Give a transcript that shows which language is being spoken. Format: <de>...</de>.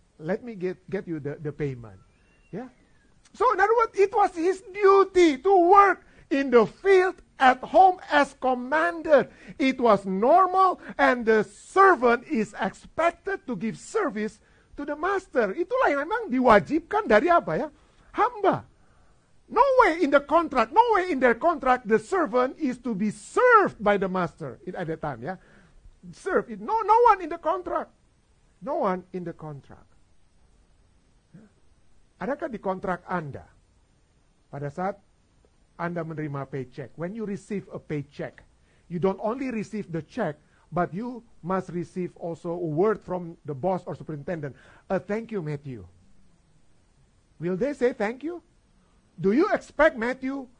<en>Let me get you the payment. Yeah. So in other words, it was his duty to work in the field at home as commanded. It was normal and the servant is expected to give service to the master.</en> <id>Itulah yang memang diwajibkan dari apa ya? Hamba.</id> <en>No way in the contract, no way in their contract the servant is to be served by the master at that time, ya. Serve it. No one in the contract. No one in the contract.</en> <id>Adakah di kontrak Anda pada saat Anda menerima paycheck,</id> <en>when you receive a paycheck, you don't only receive the check, but you must receive also a word from the boss or superintendent, a thank you, Matthew. Will they say thank you? Do you expect Matthew</en>